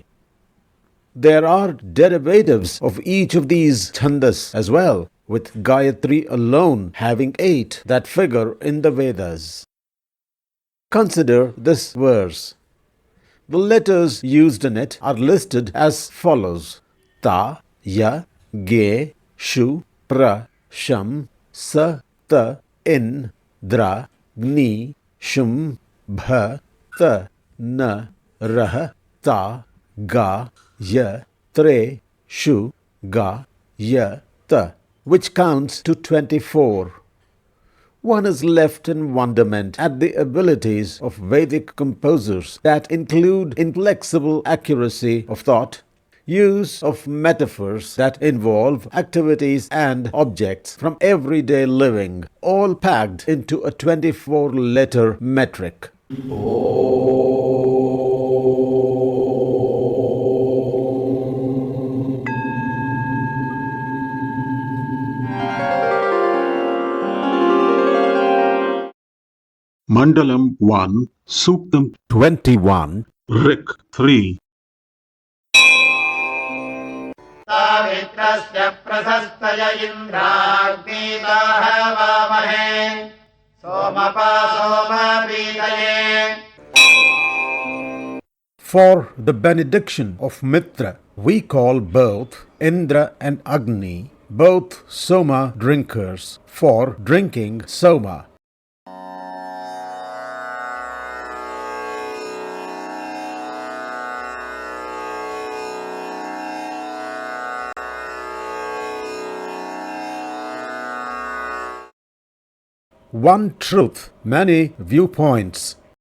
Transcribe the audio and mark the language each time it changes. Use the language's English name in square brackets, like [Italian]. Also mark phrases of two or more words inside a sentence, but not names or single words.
[English] There are derivatives of each of these chandas as well, with Gayatri alone having 8 that figure in the Vedas. Consider this verse. The letters used in it are listed as follows: [Sanskrit] Ta, Ya, Ge, Shu, Pra, Sham, Sa, Ta, In, Dra, Gni, Shum, Bha, Ta, Na, Rah, Ta, Ga, Ya, Tre, Shu, Ga, Ya, Ta, [English] which counts to 24. One is left in wonderment at the abilities of Vedic composers that include inflexible accuracy of thought, use of metaphors that involve activities and objects from everyday living, all packed into a 24-letter metric. Mandalam 1, Suktam 21. Rik 3. [Sanskrit] मित्रस्य प्रशस्तय इन्द्राग्नीदाहवामहे सोमपा सोमप्रीतये. [English] For the benediction of Mitra, we call both Indra and Agni, both Soma drinkers, for drinking Soma. One truth, many viewpoints.